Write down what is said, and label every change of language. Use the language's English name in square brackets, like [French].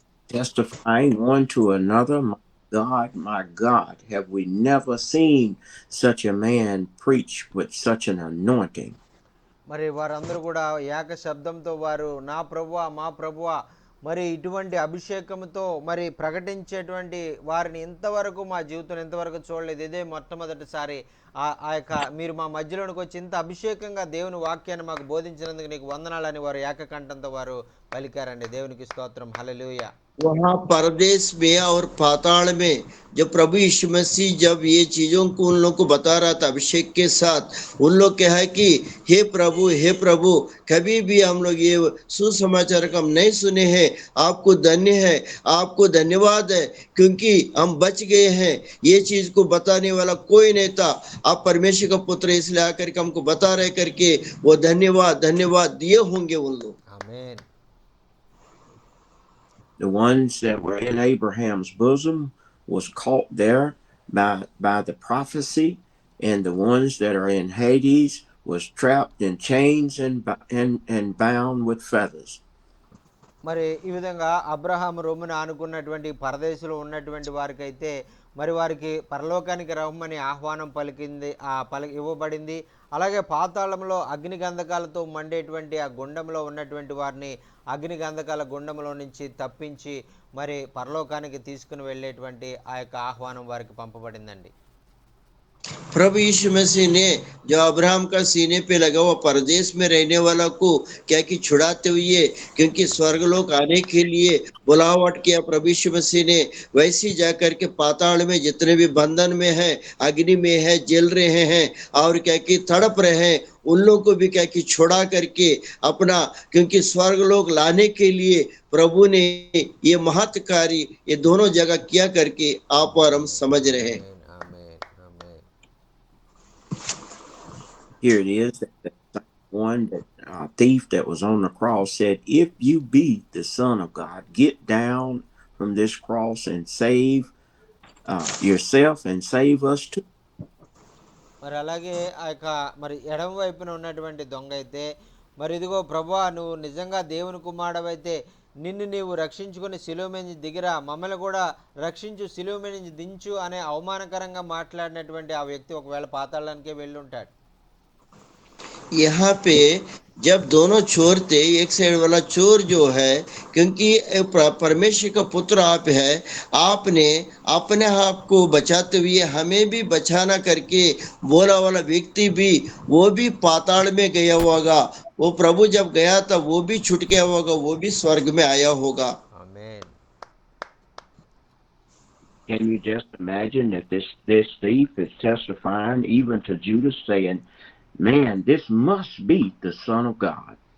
[English] Testifying one to another, my God, have we never seen such a man preach with such an anointing? [Telugu] మరి వారందరూ కూడా ఏక శబ్దంతో వారు నా ప్రభువా మా ప్రభువా మరి ఇటువంటి అభిషేకంతో మరి ప్రకటించేటువంటి వారిని ఇంతవరకు మా జీవితంలో ఇంతవరకు చూడలేదు. ఇదే మొట్టమొదటిసారి ఆ యొక్క మీరు మా మధ్యలోనికి వచ్చి ఇంత అభిషేకంగా దేవుని వాక్యాన్ని మాకు బోధించినందుకు నీకు వందనాలని వారు ఏకకంఠంతో వారు పలికారండి. దేవునికి స్తోత్రం. హల్లెలూయా. [Hindi] वहाँ परदेश में और पाताल में जब प्रभु यीशु मसीह जब ये चीजों को उन लोग को बता रहा था अभिषेक के साथ, उन लोग कहा है कि हे प्रभु, कभी भी हम लोग ये सुसमाचार का हम नहीं सुने हैं। आपको धन्य है, आपको धन्यवाद है, क्योंकि हम बच गए हैं। ये चीज को बताने वाला कोई नहीं था, आप परमेश्वर का पुत्र इसलिए आकर के हमको बता रहे करके वो धन्यवाद दिए होंगे उन लोग। [English] Amen. The ones that were in Abraham's bosom was caught there by the prophecy, and the ones that are in Hades was trapped in chains and bound with feathers. [Telugu] మరి ఈ విధంగా అబ్రహాము రొమ్మున ఆనుకున్నటువంటి పరదేశంలో ఉన్నటువంటి వారికైతే మరి వారికి పరలోకానికి రమ్మని ఆహ్వానం ఇవ్వబడింది. అలాగే పాతాళంలో అగ్ని గంధకాలతో మండేటువంటి ఆ గుండంలో ఉన్నటువంటి వారిని అగ్ని గంధకాల గుండంలో నుంచి తప్పించి మరి పరలోకానికి తీసుకుని వెళ్ళేటువంటి ఆ యొక్క ఆహ్వానం వారికి పంపబడిందండి. [Hindi] प्रभु यीशु मसीह ने जो अब्राहम का सीने पे लगा हुआ परदेश में रहने वाला को क्या कि छुड़ाते हुए, क्योंकि स्वर्गलोक आने के लिए बुलावट किया प्रभु यीशु मसीह ने, वैसे ही जाकर के पाताल में जितने भी बंधन में है, अग्नि में है, जल रहे हैं और क्या कि तड़प रहे हैं, उन लोगों को भी क्या कि छोड़ा करके अपना, क्योंकि स्वर्गलोक लाने के लिए प्रभु ने ये महत् कार्य ये दोनों जगह किया करके आप और हम समझ रहे हैं। [English] Amen. Amen. Here it is, that one that thief that was on the cross said, "If you be the Son of God, get down from this cross and save yourself and save us too." [Telugu] మరి అలాగే ఆ యొక్క మరి ఎడమ వైపున ఉన్నటువంటి దొంగ అయితే, మరి ఇదిగో ప్రభువా, నువ్వు నిజంగా దేవుని కుమారుడవైతే నిన్ను నీవు రక్షించుకొని శిలువ మీద నుంచి దిగిరా, మమ్మల్ని కూడా రక్షించు, శిలువ మీద నుంచి దించు అనే అవమానకరంగా మాట్లాడినటువంటి ఆ వ్యక్తి ఒకవేళ పాతాళానికే వెళ్ళి ఉంటాడు. [Hindi] यहाँ पे जब दोनों चोर थे, एक साइड वाला चोर जो है, क्योंकि परमेश्वर का पुत्र आप है, आपने अपने आप को बचाते हुए हमें भी बचाना करके बोला वाला व्यक्ति भी वो भी पाताल में गया होगा। वो प्रभु जब गया था वो भी छूट गया होगा, वो भी स्वर्ग में आया होगा। [English] Amen. Can you just imagine that this thief is testifying even to Judas, saying, "Man, this must be the Son of God."